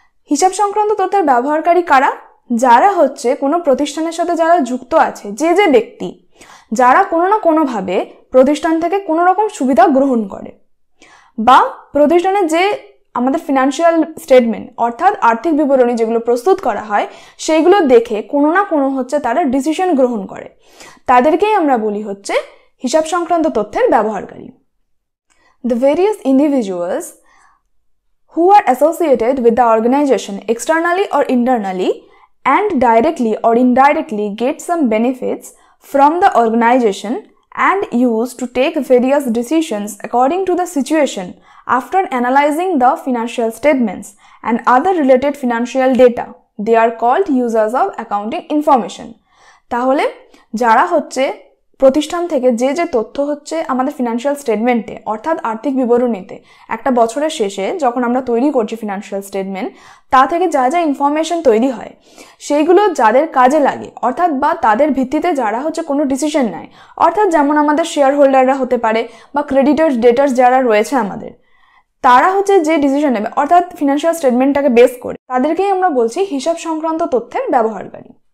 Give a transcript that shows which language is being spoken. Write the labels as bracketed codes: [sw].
[bn] হিসাব সংক্রান্ত তথ্যের ব্যবহারকারী কারা? যারা হচ্ছে কোনো প্রতিষ্ঠানের সাথে যারা যুক্ত আছে, যে ব্যক্তি যারা কোনো না কোনোভাবে প্রতিষ্ঠান থেকে কোনো রকম সুবিধা গ্রহণ করে, বা প্রতিষ্ঠানের যে আমাদের ফিনান্সিয়াল স্টেটমেন্ট অর্থাৎ আর্থিক বিবরণী যেগুলো প্রস্তুত করা হয় সেইগুলো দেখে কোনো না কোনো হচ্ছে তারা ডিসিশন গ্রহণ করে, তাদেরকেই আমরা বলি হচ্ছে হিসাব সংক্রান্ত তথ্যের ব্যবহারকারী। [en] The various individuals who are associated with the organization externally or internally and directly or indirectly get some benefits from the organization and use to take various decisions according to the situation after analyzing the financial statements and other related financial data. They are called users of accounting information. [bn] তাহলে যারা হচ্ছে প্রতিষ্ঠান থেকে যে তথ্য হচ্ছে আমাদের financial স্টেটমেন্টে অর্থাৎ আর্থিক বিবরণীতে একটা বছরের শেষে যখন আমরা তৈরি করছি ফিনান্সিয়াল স্টেটমেন্ট, তা থেকে যা ইনফরমেশন তৈরি হয় সেইগুলো যাদের কাজে লাগে অর্থাৎ বা তাদের ভিত্তিতে যারা হচ্ছে কোনো ডিসিশন নেয়, অর্থাৎ যেমন আমাদের শেয়ার হোল্ডাররা হতে পারে বা ক্রেডিটার্স ডেটার্স যারা রয়েছে আমাদের, তারা হচ্ছে যে ডিসিশন নেবে অর্থাৎ ফিনান্সিয়াল স্টেটমেন্টটাকে বেস করে, তাদেরকেই আমরা বলছি হিসাব সংক্রান্ত তথ্যের ব্যবহারকারী।